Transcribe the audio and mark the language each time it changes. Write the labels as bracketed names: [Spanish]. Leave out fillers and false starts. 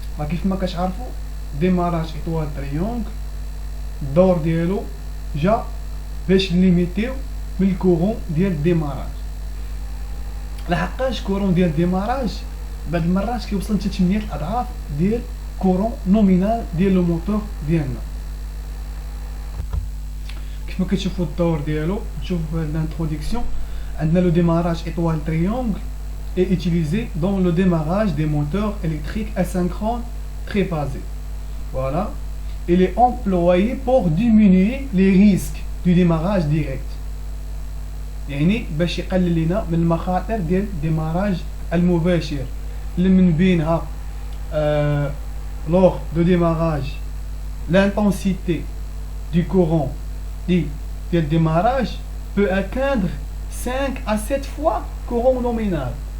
[Arabic] كيف ما كتعرفوا ديماراج إطوال تريونغ الدور ديالو جا باش ليميتيو من الكورون ديال الديماراج، لحقاش كورون ديال الديماراج بعض المرات كيوصل حتى 8 الاضعاف ديال كورون نومينال ديال لو موتور ديالنا. كيف ما كتشوفوا الدور ديالو، نشوفوا في الانتروداكسيون عندنا لو ديماراج [French] étoile triangle est utilisé dans le démarrage des moteurs électriques asynchrones triphasés. Voilà, il est employé pour diminuer les risques du démarrage direct. [Arabic] يعني باش يقلل لنا من المخاطر ديال الديماراج المباشر اللي من بينها [French] lors de démarrage l'intensité du courant [Arabic] ديال الديماراج [French] peut atteindre 5 à 7 fois courant nominal.